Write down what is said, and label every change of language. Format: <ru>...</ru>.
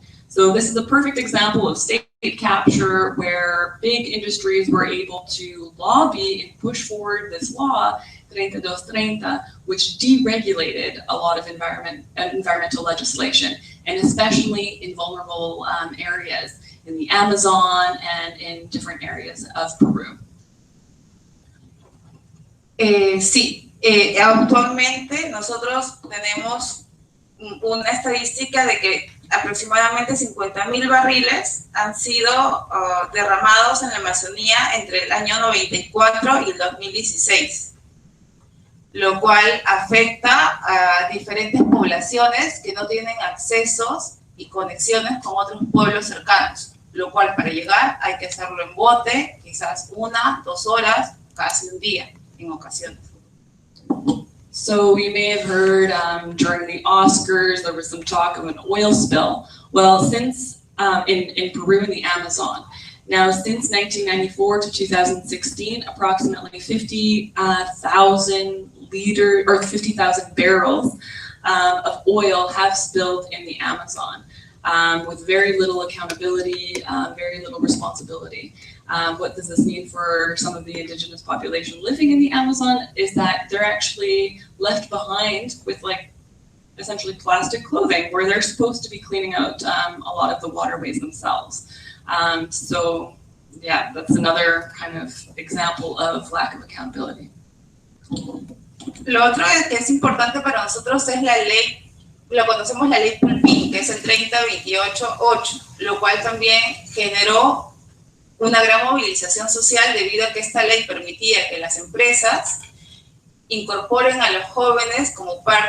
<en>So this is a perfect example of state capture where big industries were able to lobby and push forward this law, 3230, which deregulated a lot of environmental legislation, and especially in vulnerable areas in the Amazon and in different areas of Peru.</en> <es>Sí, actualmente nosotros tenemos una estadística de que aproximadamente 50.000 barriles han sido derramados en la Amazonía entre el año 94 y el 2016, lo cual afecta a diferentes poblaciones que no tienen accesos y conexiones con otros pueblos cercanos, lo cual para llegar hay que hacerlo en bote, quizás 1, 2 horas, casi un día en ocasiones.</es> <en>So you may have heard during the Oscars, there was some talk of an oil spill. Well, since in Peru in the Amazon, now since 1994 to 2016, approximately 50,000 liters or 50,000 barrels of oil have spilled in the Amazon, with very little accountability, very little responsibility. What does this mean for some of the indigenous population living in the Amazon is that they're actually left behind with like essentially plastic clothing where they're supposed to be cleaning out a lot of the waterways themselves. So yeah, that's another kind of example of lack of accountability.</en> <es>Lo otro que es importante para nosotros es la ley, lo conocemos la ley Pulpín, que es el 3028-8, lo cual también generó una gran movilización social debido a que esta ley permitía que las empresas incorporen a los jóvenes como</es>